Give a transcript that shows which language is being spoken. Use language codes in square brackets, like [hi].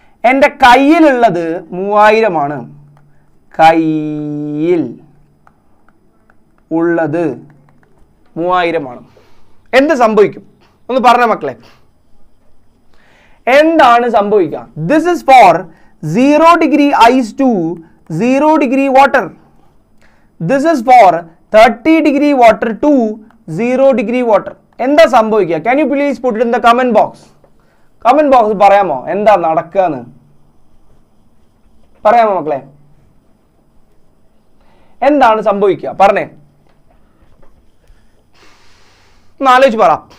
[ml] എൻ്റെ കയ്യിലുള്ളത് 3000 ആണ്. കയ്യിൽ ഉള്ളത് 3000 ആണ്. എന്ത് സംഭവിക്കും ഒന്ന് പറഞ്ഞ മക്കളെ, എന്താണ് സംഭവിക്കുക? [en] This is for 0 degree ice to 0 degree water. This is for 30 degree water to 0 degree water. [ml] എന്താ സംഭവിക്കുക? [en] Can you please put in the comment box? [ml] Comment box പറയാമോ എന്താ നടക്കുകയെന്ന്? പറയാമോ മക്കളെ? എന്താണ് സംഭവിക്കുക പറഞ്ഞേ, ഒന്ന് ആലോചിച്ച് പറ.